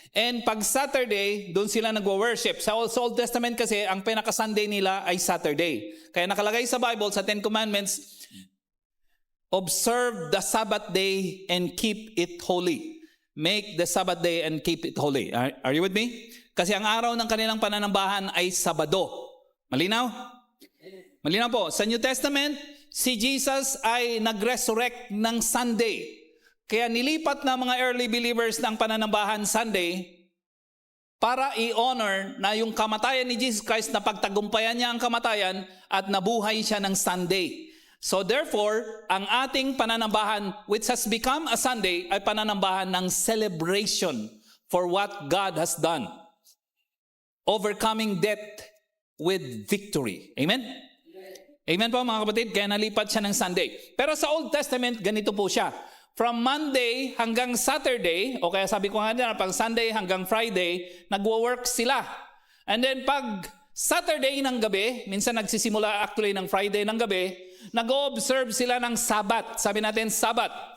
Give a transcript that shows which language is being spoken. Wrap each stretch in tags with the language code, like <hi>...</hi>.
<tl>And pag Saturday, doon sila nagwo-worship. Sa Old Testament kasi, ang pinaka-Sunday nila ay Saturday. Kaya nakalagay sa Bible, sa 10 Commandments,</tl> <en>observe the Sabbath day and keep it holy. Make the Sabbath day and keep it holy. Are you with me?</en> <tl>Kasi ang araw ng kanilang pananambahan ay Sabado. Malinaw? Malinaw po. Sa New Testament, si Jesus ay nag-resurrect ng Sunday. Kaya nilipat na mga early believers ng pananambahan Sunday para i-honor na yung kamatayan ni Jesus Christ, na pagtagumpayan niya ang kamatayan at nabuhay siya ng Sunday. So therefore, ang ating pananambahan,</tl> <en>which has become a Sunday,</en> <tl>ay pananambahan ng</tl> <en>celebration for what God has done. Overcoming death with victory.</en> <tl>Amen? Amen po, mga kapatid. Kaya nalipat siya ng Sunday. Pero sa Old Testament, ganito po siya. From Monday hanggang Saturday, o kaya sabi ko nga na, pag Sunday hanggang Friday, nagwo-work sila. And then pag Saturday ng gabi, minsan nagsisimula actually ng Friday ng gabi, nag-o-observe sila ng Sabbath. Sabi natin, Sabbath.</tl>